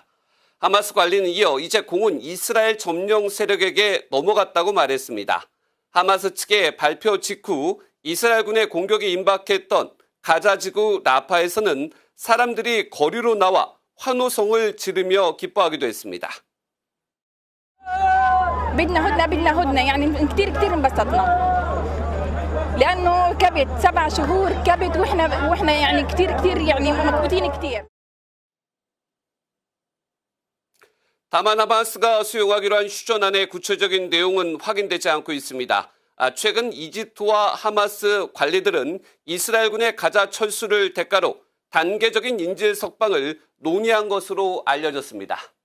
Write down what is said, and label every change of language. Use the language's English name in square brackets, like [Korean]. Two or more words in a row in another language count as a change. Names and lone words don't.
[Korean] 하마스 관리는 이어 이제 공은 이스라엘 점령 세력에게 넘어갔다고 말했습니다. 하마스 측의 발표 직후 이스라엘군의 공격이 임박했던 가자지구 라파에서는 사람들이 거리로 나와 환호성을 지르며 기뻐하기도 했습니다. [Arabic] بدنا هدنة يعني كتير انبسطنا لأنه كبت 7 شهور كبت وإحنا يعني كتير يعني مضغوطين كتير. [Korean] 다만 하마스가 수용하기로 한 휴전안의 구체적인 내용은 확인되지 않고 있습니다. 최근 이집트와 하마스 관리들은 이스라엘군의 가자 철수를 대가로 단계적인 인질 석방을 논의한 것으로 알려졌습니다.